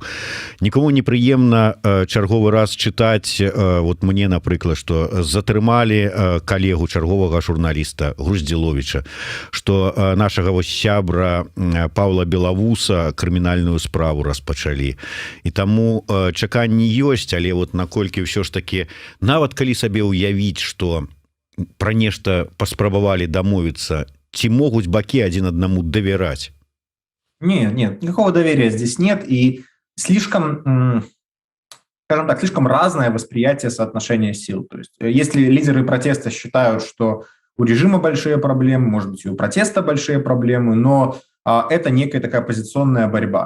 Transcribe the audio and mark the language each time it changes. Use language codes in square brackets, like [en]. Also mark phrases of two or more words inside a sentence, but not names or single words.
[be] Нікому непрыемна чарговы раз чытаць, вот мне, напрыклад, што затрымалі калегу чарговага журналіста Груздзіловіча, што нашага вось сябра Паўла Белавуса крымінальную справу распачалі. І таму чаканні ёсць, але вот наколькі ўсё ж таки, нават калі сабе ўявіць, што пра нешта паспрабавалі дамовіцца, ці могуць бакі адзін аднаму давяраць? [ru] Нет, никакого доверия здесь нет, и слишком, скажем так, слишком разное восприятие соотношения сил. То есть если лидеры протеста считают, что у режима большие проблемы, может быть, и у протеста большие проблемы, но это некая такая оппозиционная борьба.